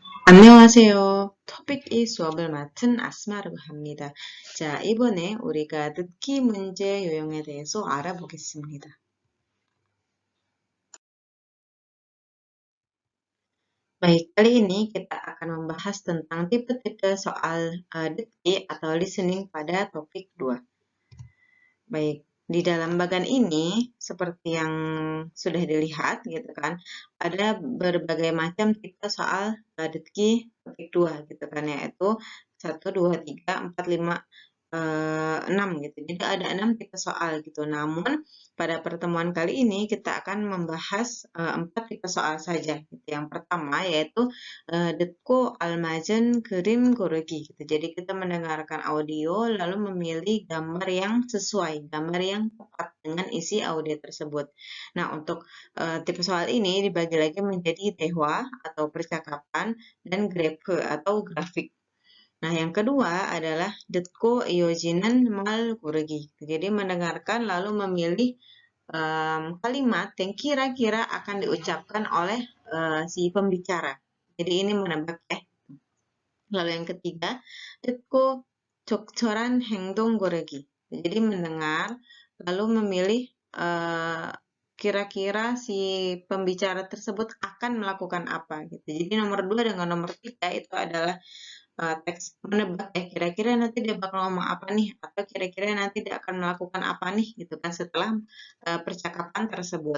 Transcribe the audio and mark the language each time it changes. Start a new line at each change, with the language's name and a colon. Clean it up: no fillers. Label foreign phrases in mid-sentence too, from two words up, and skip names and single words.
Korean: 안녕하세요. 토픽이 수업을 맡은 아스마라고 합니다. 자, 이번에 우리가 듣기 문제 요령에 대해서 알아보겠습니다.
Indonesian: Baik, kali ini kita akan membahas tentang tipe-tipe soal 듣기 atau listening pada topik 2. Baik, di dalam bagan ini, seperti yang sudah dilihat gitu kan, ada berbagai macam tipe soal 듣기 topik 2 gitu kan, yaitu 1, 2, 3, 4, 5, 6 gitu. Jadi ada 6 tipe soal gitu. Namun pada pertemuan kali ini kita akan membahas 4 tipe soal saja gitu. Yang pertama yaitu
Korean: 듣고 알맞은 그림 고르기
Indonesian: gitu. Jadi kita mendengarkan audio lalu memilih gambar yang sesuai, gambar yang tepat dengan isi audio tersebut. Nah, untuk tipe soal ini dibagi lagi menjadi 대화 atau percakapan dan grafik atau grafik. Nah, yang kedua adalah
Korean: 듣고 이어지는 말 고르기.
Indonesian: Jadi mendengarkan lalu memilih kalimat yang kira-kira akan diucapkan oleh si pembicara. Jadi ini menebak ya. Lalu yang ketiga,
Korean: 듣고 적절한 행동 고르기.
Indonesian: Jadi mendengar lalu memilih kira-kira si pembicara tersebut akan melakukan apa gitu. Jadi nomor 2 dengan nomor 3 itu adalah teks menebak ya, kira-kira nanti dia bakal ngomong apa nih, atau kira-kira nanti dia akan melakukan apa nih gitu kan setelah percakapan tersebut.